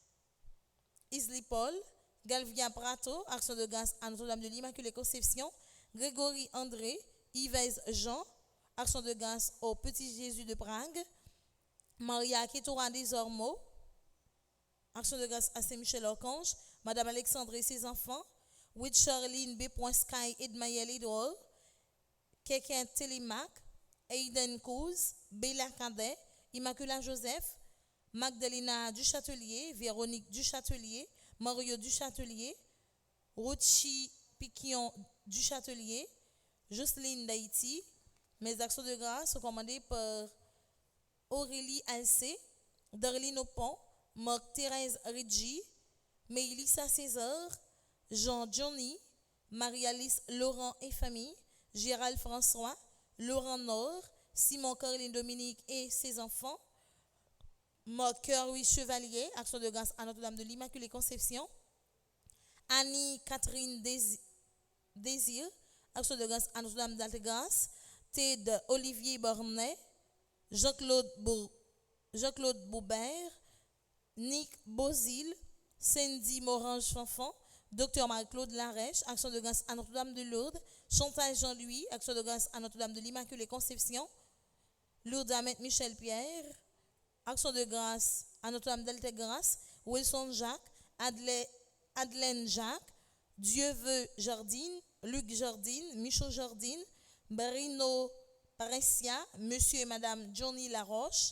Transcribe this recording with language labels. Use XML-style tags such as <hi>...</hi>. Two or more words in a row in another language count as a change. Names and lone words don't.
<fr>Isli Paul, Galvia Prato, action de grâce à Notre-Dame de l'Immaculée Conception, Grégory André, Yves Jean, action de grâce au Petit Jésus de Prague, Maria Ketouran des Ormeaux, action de grâce à Saint-Michel-Archange, Madame Alexandre et ses enfants, With Charline B. Sky Edmayel Edouard, Keken Télémac, Aiden Couz, Bella Cadet, Immaculata Joseph, Magdalena Duchâtelier, Véronique Duchâtelier, Mario Duchâtelier, Rochi Piquion Duchâtelier, Jocelyne d'Haïti. Mes actions de grâce sont commandées par Aurélie Alcé, Darlene Opon, Marc Thérèse Ridji, Mélissa César, Jean Johnny, Marie-Alice Laurent et famille, Gérald François, Laurent Nord, Simon Caroline Dominique et ses enfants, Marc Louis Chevalier, action de grâce à Notre-Dame de l'Immaculée Conception, Annie Catherine Désir, action de grâce à Notre-Dame d'Altegrâce, Ted Olivier Bornet, Jean-Claude Boubert, Nick Bozil, Cindy Morange Fanfan, Docteur Marie-Claude Larèche, action de grâce à Notre-Dame de Lourdes, Chantal Jean-Louis, action de grâce à Notre-Dame de l'Immaculée Conception, Lourdes Ahmed Michel Pierre, action de grâce à Notre-Dame d'Altegrâce, Wilson Jacques, Adelaine Jacques, Dieu veut Jardine, Luc Jardine, Michaud Jardine, Barino Paressia, Monsieur et Madame Johnny Laroche.</fr>